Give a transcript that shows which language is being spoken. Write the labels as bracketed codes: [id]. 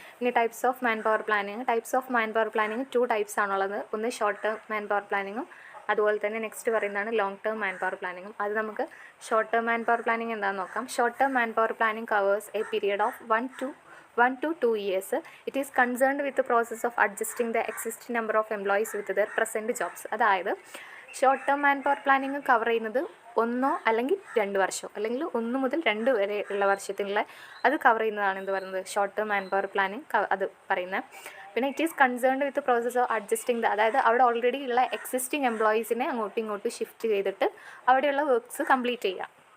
[ml] ഇനി types of man power planning. Types of man power planning 2 types ആണുള്ളത്. ഒന്ന് short term man power പ്ലാനിങ്ങും അതുപോലെ തന്നെ നെക്സ്റ്റ് പറയുന്നതാണ് ലോങ് ടേം മാൻ പവർ പ്ലാനിങ്ങും. അത് നമുക്ക് short term man power planning എന്താണെന്ന് നോക്കാം. [en] Short term man power planning covers a period of 1 to 2 years. It is concerned with the process of adjusting the existing number of employees with their present jobs. [ml] അതായത് short term man power planning cover ചെയ്യുന്നത് 1 അല്ലെങ്കിൽ 2 വർഷം അല്ലെങ്കിൽ 1 മുതൽ 2 വരെ ഉള്ള വർഷത്തിലുള്ള അത് cover ചെയ്യുന്നതാണ് എന്ത് പറയുന്നത് short term man power planning അത് പറയുന്നത്. പിന്നെ [en] it is concerned with process of adjusting [ml] അതായത് അവിടെ ഓൾറെഡി ഉള്ള എക്സിസ്റ്റിംഗ് എംപ്ലോയീസിനെ അങ്ങോട്ടും ഇങ്ങോട്ടും ഷിഫ്റ്റ് ചെയ്തിട്ട് അവിടെയുള്ള വർക്ക്സ് കംപ്ലീറ്റ് ചെയ്യുക.